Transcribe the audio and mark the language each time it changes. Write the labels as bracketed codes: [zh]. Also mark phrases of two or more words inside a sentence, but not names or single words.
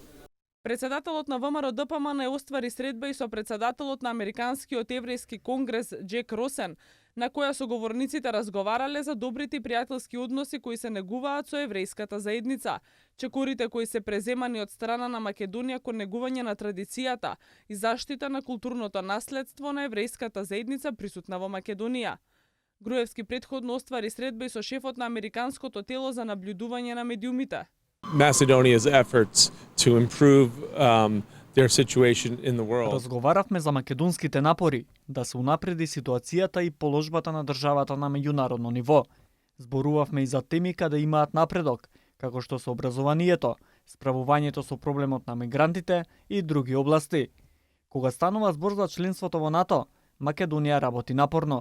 [mk] Председателот на ВМРО ДПМН оствари средба и со председателот на Американскиот еврејски конгрес Джек Росен, на која соговорниците разговарале за добрите и пријателски односи кои се негуваат со еврејската заедница, чекорите кои се преземани од страна на Македонија кон негување на традицијата и заштита на културното наследство на еврејската заедница присутна во Македонија. Груевски претходно оствари средба и со шефот на Американското тело за наблюдување на медиумите. [en] Macedonia's efforts to improve their situation in the world. [mk] Разговаравме за македонските напори да се унапреди ситуацијата и положбата на државата на меѓународно ниво. Зборувавме и за теми каде имаат напредок, како што се образованието, справувањето со проблемот на мигрантите и други области. Кога станува збор за членството во НАТО, Македонија работи напорно.